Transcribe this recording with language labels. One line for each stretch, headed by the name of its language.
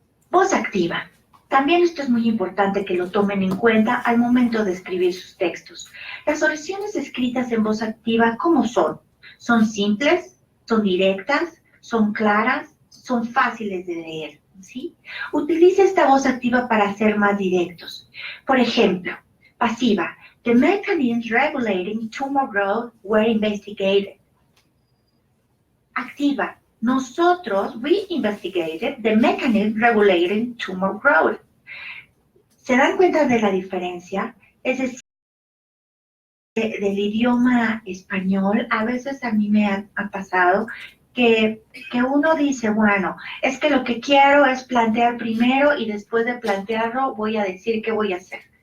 Spanish: Voz activa. También esto es muy importante que lo tomen en cuenta al momento de escribir sus textos. Las oraciones escritas en voz activa, ¿cómo son? ¿Son simples? ¿Son directas? ¿Son claras? ¿Son fáciles de leer? ¿Sí? Utilice esta voz activa para ser más directos. Por ejemplo, pasiva.
English: The mechanisms regulating tumor growth were investigated.
Spanish: Activa. Nosotros,
English: we investigated the mechanism regulating tumor growth.
Spanish: ¿Se dan cuenta de la diferencia? Es decir, del idioma español, a veces a mí me ha pasado que uno dice, bueno, es que lo que quiero es plantear primero y después de plantearlo voy a decir qué voy a hacer.